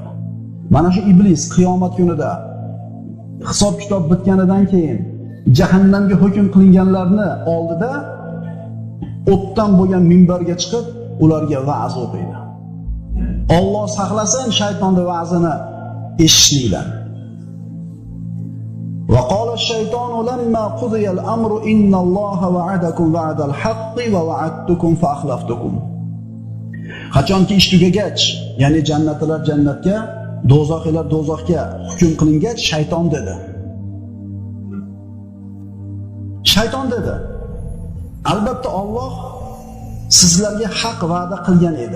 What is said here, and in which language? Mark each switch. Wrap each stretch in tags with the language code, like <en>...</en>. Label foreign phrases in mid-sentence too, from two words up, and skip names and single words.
<uz>Mana shu iblis qiyomat kunida hisob kitob bitganidan keyin jahannamga hukm qilinganlarni oldida o'tdan bo'lgan minbarga chiqib, ularga va'z o'qiydi. Alloh saqlasin shaytonning va'zini eshitishlikdan.</uz> <ar>وقال الشيطان لما قضي الأمر إن الله وعدكم وعد الحق ووعدتكم فأخلفتكم.</ar> <uz>Qachonki ish tugagach, ya'ni jannatlar jannatga, do'zaxlar do'zaxga hukm qilingach, shayton dedi. Albatta Alloh sizlarga haq va'da qilgan edi.</uz>